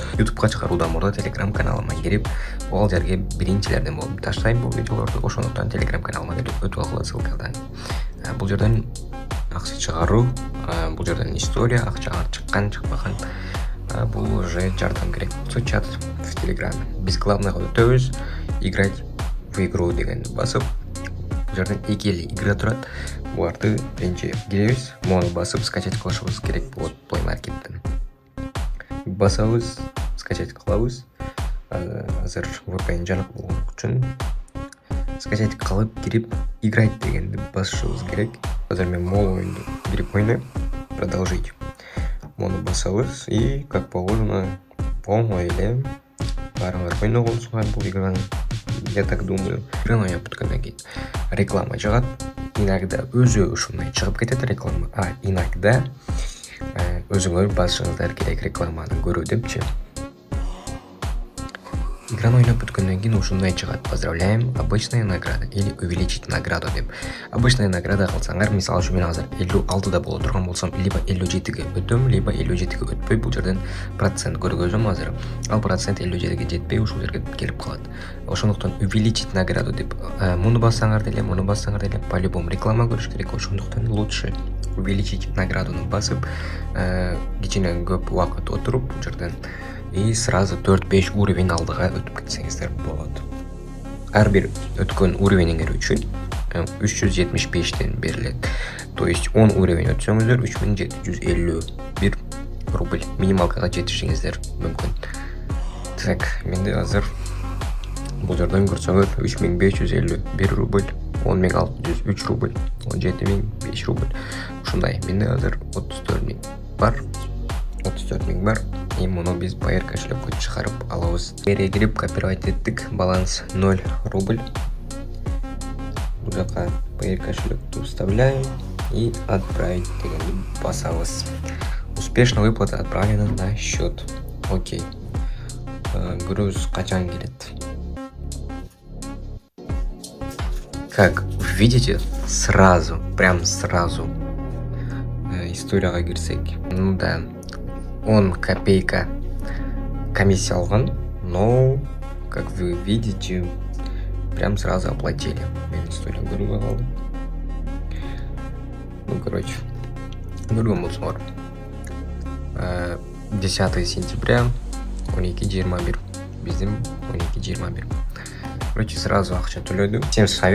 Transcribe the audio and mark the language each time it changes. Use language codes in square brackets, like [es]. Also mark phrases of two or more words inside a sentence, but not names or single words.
[ky] YouTubeга чыгаруудан мурда Telegram каналыма кирип, ал жерге биринчилерден болуп таштайм бул видеолорду. Ошондуктан Telegram каналыма кирип өтүп алгыла ссылкадан. Бул жерден акча чыгаруу, бул жерден история, акча чыккан, чыкпаган. Бул уже жардам керек болсо [ru] чат в Телеграме. [ky] Биз главныйга өтөбүз, [ru] играть в игру [ky] дегенди басып, бул жерден эки эле игра турат. Буларды биринчи киребиз, мону басып скачать кылышыбыз керек болот Play Market'тен. Басабыз, скачать кылабыз. Азыр VPN жанак болгон үчүн скачать кылып кирип играть дегенди басышыбыз керек. Азыр мен мол оюнду кирип ойнойм. Продолжить. Мону басабыз [ru] и как положено [ky] оңой эле баарыңар ойногонсуңар бул играны, [ru] я так думаю. [ky] Играны ойноп бүткөндөн кийин реклама жыгат. Иногда өзү ушундай чыгып кетет реклама, иногда өзүңөр басышыңыздар керек рекламаны көрүү депчи. Играны ойноп бүткөндөн кийин ушундай чыгат: [ru] поздравляем, обычная награда или увеличить награду деп. Обычная награда [ky] кылсаңар, мисалы үчүн мен азыр 56да боло турган болсом, либо 57ге өтөм, либо 57ге өтпөй, бул жерден процент көргөзөм азыр. Ал процент 57ге жетпей ушул жерге келип калат. Ошондуктан [ru] увеличить награду [ky] деп муну бассаңар деле, муну бассаңар деле по-любому реклама көрүш керек. Ошондуктан [ru] лучше увеличить [ky] наградуну басып, кичине көп убакыт отуруп бул жерден [ru] и сразу [ky] 4-5 уровень алдыга өтүп кетсеңиздер болот. Ар бир өткөн уровениңер үчүн 375тен берилет. [ru] То есть [ky] 10 уровень өтсөңүздөр 3751 рубль минималкага жетишиңиздер мүмкүн. Так, менде азыр бул жерден көрсөңөр 3551 рубль, 10603 рубль, 17005 рубль. Ушундай. Менде азыр 34 бар. 34 бар. И муну биз Payer кошелёкко чыгарып алабыз. Бере кирип копировать эттик. Баланс 0 рубль. Бул жака Payer кошелёкту вставляем и отправить дегенди басабыз. [ru] Успешно выплата отправлена на счет. [ky] Окей. Груз качан келет? [ru] Как видите, сразу, прям сразу [ky] историяга кирсек. [ru] Ну да. [ky] 10 копейка комиссия алган, [ru] но, как вы видите, прям сразу оплатили. [ky] Мен история көрбөй калдым. [ru] Ну, короче, [ky] көргөн болсоңор. [ru] 10 сентября 12:21. [ky] Биздин 12:21. [ru] Короче, сразу [ky] акча төлөдүм. [ru] Всем совет.